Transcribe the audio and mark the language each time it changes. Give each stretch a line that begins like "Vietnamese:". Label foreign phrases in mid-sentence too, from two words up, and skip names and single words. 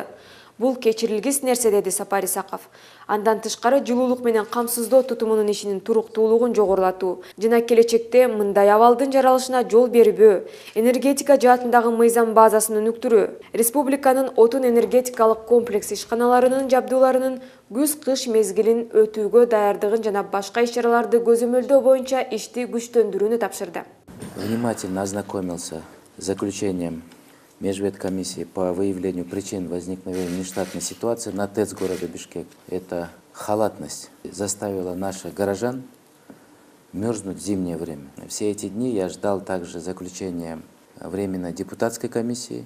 Kyrgyz: Бул кечирилгис нерсе, деди Сапар Исаков. Андан тышкары жылуулук менен камсыздоо тутумунун ишинин туруктуулугун жогорулатуу жана келечекте мындай абалдын жаралышына жол бербөө, энергетика жаатындагы мыйзам базасын өнүктүрүү, республиканын отун энергетикалык комплекс ишканаларынын жабдууларынын күз-кыш мезгилин өтүүгө даярдыгын жана башка иш-чараларды көзөмөлдөө боюнча ишти күчтөндүрүүнү тапшырды.
Russian: Внимательно ознакомился с заключением Межведкомиссии по выявлению причин возникновения нештатной ситуации на ТЭЦ города Бишкек. Это халатность заставила наших горожан мерзнуть в зимнее время. Все эти дни я ждал также заключения временной депутатской комиссии.